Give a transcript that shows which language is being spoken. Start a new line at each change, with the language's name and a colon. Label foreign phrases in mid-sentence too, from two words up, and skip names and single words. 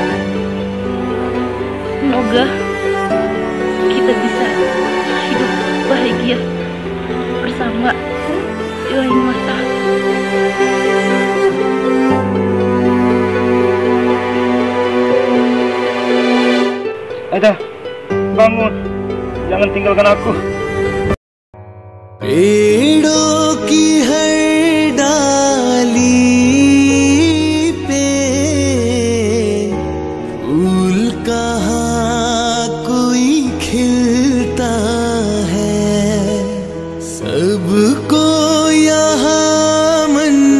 Indonesian: Semoga kita bisa hidup bahagia bersama di lain masa. Aida, bangun. Jangan tinggalkan aku.
Hindi: पेड़ों की हर डाली पे फूल कहाँ कोई खिलता है, सबको यहाँ मन